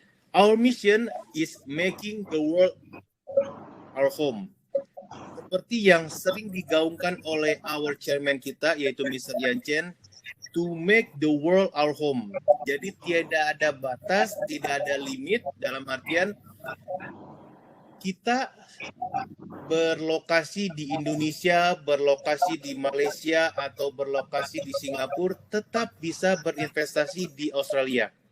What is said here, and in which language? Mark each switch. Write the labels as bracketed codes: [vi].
[en] Our mission is making the world our home. [id] Seperti yang sering digaungkan oleh [en] our chairman [id] kita, yaitu Mr. [en] Yan Chen, to make the world our home. [id] Jadi tidak ada batas, tidak ada limit, dalam artian kita berlokasi di Indonesia, berlokasi di Malaysia, atau berlokasi di Singapura, tetap bisa berinvestasi di Australia.